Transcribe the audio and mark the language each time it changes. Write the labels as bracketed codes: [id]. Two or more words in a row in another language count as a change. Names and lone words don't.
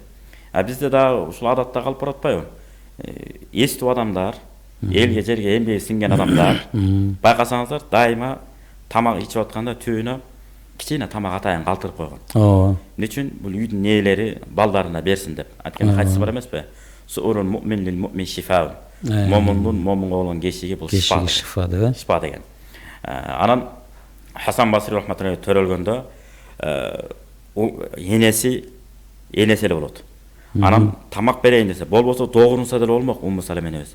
[ky] Бизде да ушул адатта калып баратпайбы? Эстүү адамдар, элге жерге эмгеги сиңген адамдар, байкасаңыздар, дайыма тамак ичип атканда түбүнө кичине тамак атайын калтырып койгон. Эмне үчүн? Бул үйдүн нээлери балдарына берсин деп. Анткени хадис бар эмеспи? [ar] سؤر المؤمن للمؤمن شفاء. [ky] Момундун момунга болгон кешиги бул шифа деп. Шифа деген. Анан Хасан Басри рахматуллахи төрөлгөндө энеси эле болот. Анан тамак берейин десе, болбосо догурунса деле болмок Умму Салама энебиз.